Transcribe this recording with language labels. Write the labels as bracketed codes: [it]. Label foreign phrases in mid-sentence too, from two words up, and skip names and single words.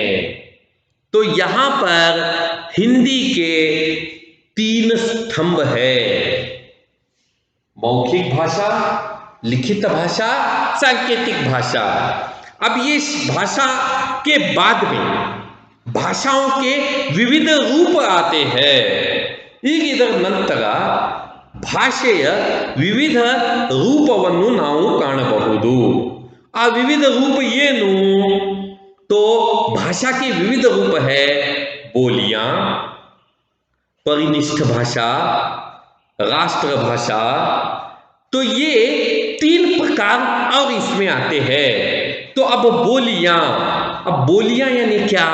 [hi] तो यहां पर हिंदी के 3 स्तंभ है, मौखिक भाषा, लिखित भाषा, सांकेतिक भाषा। अब ये भाषा के बाद में भाषाओं के विविध रूप आते हैं। [kn] ಇದರ ನಂತರ ಭಾಷೆಯ ವಿವಿಧ ರೂಪವನ್ನು ನಾವು ಕಾಣಬಹುದು। ಆ ವಿವಿಧ ರೂप ಏನು? [hi] तो भाषा के विविध रूप है बोलियां, परिनिष्ठ भाषा, राष्ट्रभाषा। तो ये 3 प्रकार और इसमें आते हैं। तो अब बोलियां यानी क्या?